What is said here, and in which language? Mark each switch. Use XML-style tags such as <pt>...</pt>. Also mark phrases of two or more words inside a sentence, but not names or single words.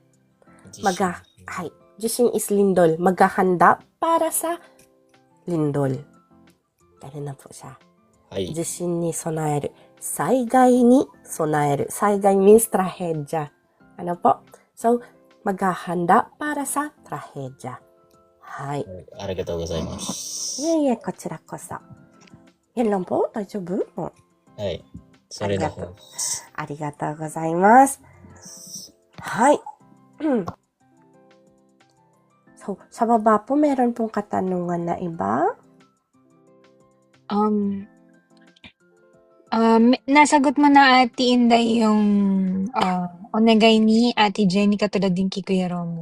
<en>Jishin is lindol.</en> <tl>Maghahanda para sa lindol. Ganun na po siya.</tl> <ja>地震に備える. 災害に備える. Saigai means trahedya.</ja> <tl>Ano po? So, maghahanda para sa trahedya.</tl> <ja>Hai. ありがとうございます. Koちらこそ.</ja> <tl>Yan lang po.</tl> <ja>大丈夫? はい。それの方です。ありがとうございます。</ja> <tl>はい。So, sa baba po, meron pong katanungan na iba? Nasagot mo na Ate Inday yung onegai ni Ate Jenny katulad din kay Kuya Romo.</tl>